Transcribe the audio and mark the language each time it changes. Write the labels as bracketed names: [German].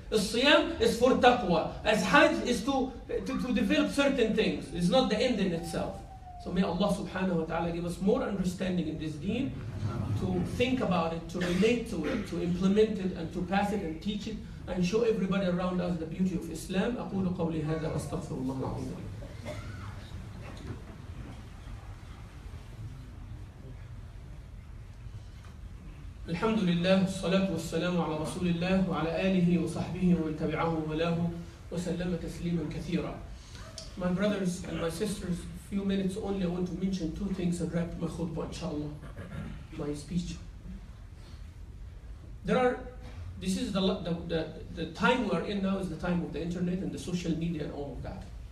[English] The siyam is for taqwa. As hajj is to develop certain things. It's not the end in itself. So may Allah subhanahu wa ta'ala give us more understanding in this deen, to think about it, to relate to it, to implement it, and to pass it and teach it, and show everybody around us the beauty of Islam. [Arabic] أقول قولي هذا وأستغفر الله العظيم. الحمد لله والصلاة والسلام على رسول الله وعلى آله وصحبه ومن تبعه وله وسلم تسليما كثيرا. [English] My brothers and my sisters, a few minutes only, I want to mention two things and wrap my khutbah, inshallah, my speech. This is the time we are in now is the time of the internet and the social media and all of that.